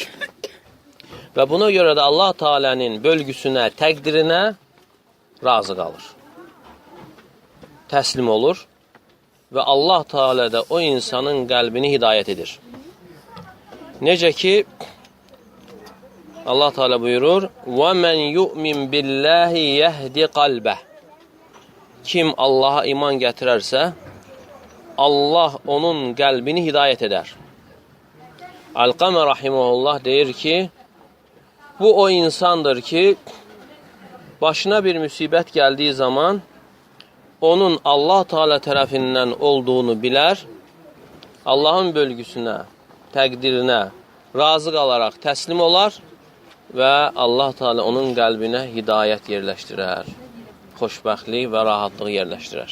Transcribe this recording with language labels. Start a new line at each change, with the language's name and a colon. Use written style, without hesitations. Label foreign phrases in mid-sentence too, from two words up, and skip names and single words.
Azerbaijani: Və buna görə də Allah Teala'nın bölgüsünə, təqdirinə razı qalır. Təslim olur və Allah Teala da o insanın qəlbini hidayət edir. Necə ki, Allah Teala buyurur,
Arabic: وَمَنْ يُؤْمِنْ بِاللّٰهِ يَهْدِ قَلْبَهِ
Azerbaijani: Kim Allah'a iman gətirərsə, Allah onun qəlbini hidayət edər. Alqamə rahiməhullah deyir ki, bu o insandır ki, başına bir müsibət gəldiyi zaman, onun Allah Teala tərəfindən olduğunu bilər, Allahın bölgüsünə, təqdirinə razı qalaraq təslim olar və Allah Teala onun qəlbinə hidayət yerləşdirər, xoşbəxtlik və rahatlıq yerləşdirər.